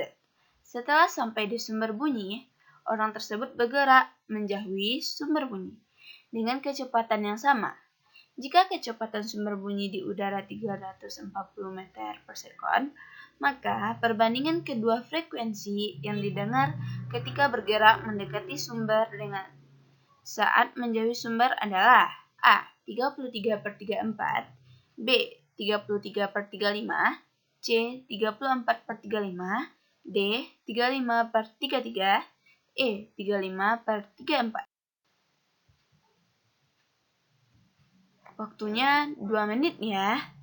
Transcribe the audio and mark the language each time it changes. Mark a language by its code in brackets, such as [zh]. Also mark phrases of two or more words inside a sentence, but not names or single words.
[id] Setelah sampai di sumber bunyi, orang tersebut bergerak menjauhi sumber bunyi dengan kecepatan yang sama. Jika kecepatan sumber bunyi di udara 340 meter per sekon, maka perbandingan kedua frekuensi yang didengar ketika bergerak mendekati sumber dengan saat menjauhi sumber adalah A. 33 per 34, B. 33 per 35, C. 34 per 35, D. 35 per 33, E. 35 per 34. Waktunya 2 menit ya.